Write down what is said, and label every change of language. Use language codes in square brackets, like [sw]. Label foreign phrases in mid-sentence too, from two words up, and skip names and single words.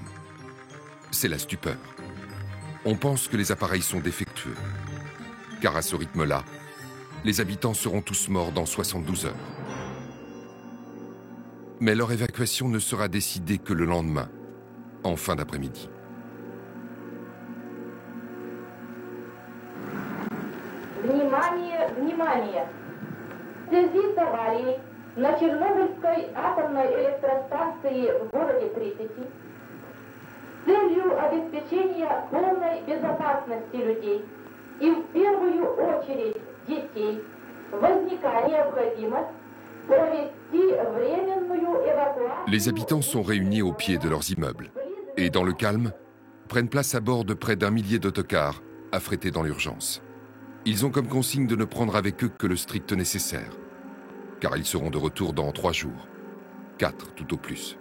[fr] C'est la stupeur. On pense que les appareils sont défectueux, car à ce rythme-là, les habitants seront tous morts dans 72 heures. Mais leur évacuation ne sera décidée que le lendemain, en fin d'après-midi. [ru] Внимание, внимание! В связи с аварией на Чернобыльской атомной электростанции в городе Припяти с целью обеспечения полной безопасности людей и в первую очередь детей возникает необходимость провести временную эвакуацию. [fr] Les habitants sont réunis au pied de leurs immeubles et, dans le calme, prennent place à bord de près d'1 millier d'autocars affrétés dans l'urgence. Ils ont comme consigne de ne prendre avec eux que le strict nécessaire, car ils seront de retour dans 3 jours, 4 tout au plus.